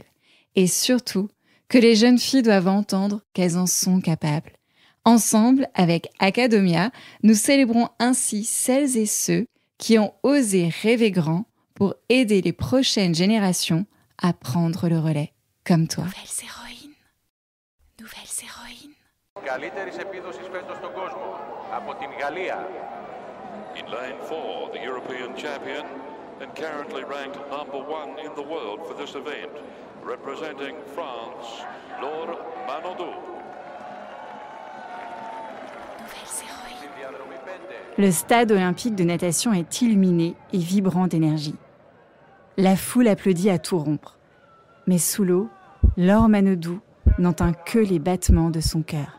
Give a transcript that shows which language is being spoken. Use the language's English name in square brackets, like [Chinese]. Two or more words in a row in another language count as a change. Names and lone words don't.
[French] Et surtout, que les jeunes filles doivent entendre qu'elles en sont capables. Ensemble, avec Academia, nous célébrons ainsi celles et ceux qui ont osé rêver grand pour aider les prochaines générations à prendre le relais, comme toi. Nouvelles héroïnes. Nouvelles héroïnes. [Greek] Καλύτερης επίδοσης φέτος στον κόσμο. Από την Γαλλία. [English] In lane 4, the European champion and currently ranked number 1 in the world for this event, representing France, Laure Manodou. [French] Nouvelles héroïnes. Le stade olympique de natation est illuminé et vibrant d'énergie. La foule applaudit à tout rompre. Mais sous l'eau, Laure Manodou n'entend que les battements de son cœur.